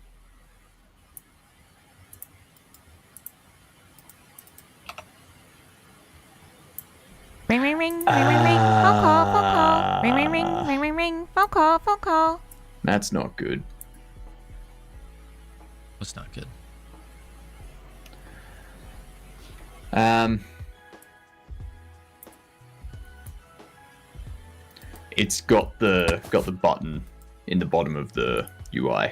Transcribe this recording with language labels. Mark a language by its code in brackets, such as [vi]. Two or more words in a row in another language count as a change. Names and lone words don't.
[en] Ring, ring, ring, ring, ring, ring. Phone call, phone call. Ring, ring, ring, ring, ring, ring. Phone call, phone call. That's not good. That's not good. It's got the button in the bottom of the UI.